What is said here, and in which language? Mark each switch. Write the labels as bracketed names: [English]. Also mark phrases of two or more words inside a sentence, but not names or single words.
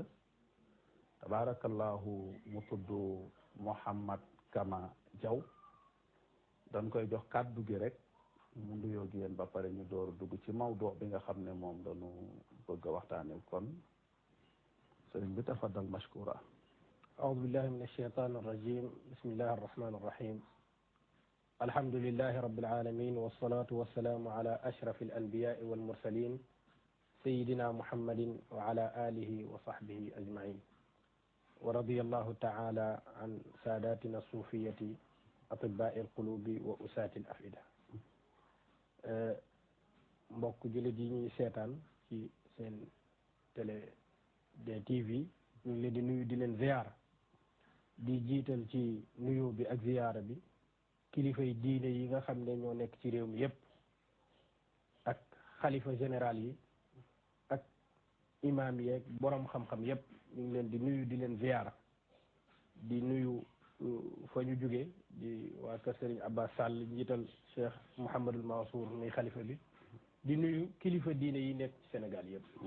[Wolof] tabaarakallaahu mu tudd Mouhamad Kama Diaw. dañ koy jox kàddu gi rek mu nuyoo ak yéen ba pare ñu door dugg ci mawdu bi nga xam ne moom dañu bëgg a waxtaanee kon sëriñ bi [Arabic] تفضل مشكورا. أعوذ بالله من الشيطان الرجيم بسم الله الرحمن الرحيم الحمد لله رب العالمين والصلاة والسلام على أشرف الأنبياء والمرسلين سيدنا محمد وعلى آله وصحبه أجمعين ورضي الله تعالى عن ساداتنا الصوفية أطباء القلوب وأساة الأفئدة. [Wolof] mbokk jullit yi ñuy seetaan ci seen télé DTV ñu ngi leen di nuyu di leen ziyaara di jiital ci nuyoo bi ak ziyaara bi kilifay diine yi nga xam ne ñoo nekk ci réew mi yépp ak xalifa général yi ak imaam yeeg borom xam-xam yépp ñu ngi leen di nuyu di leen ziyaara di nuyu fa ñu jóge di waa kër Serigne Abbas Sall njiital Cheikh Mouhamadul Mansour muy xalifa bi di nuyu kilifa diine yi nekk ci Sénégal yëpp.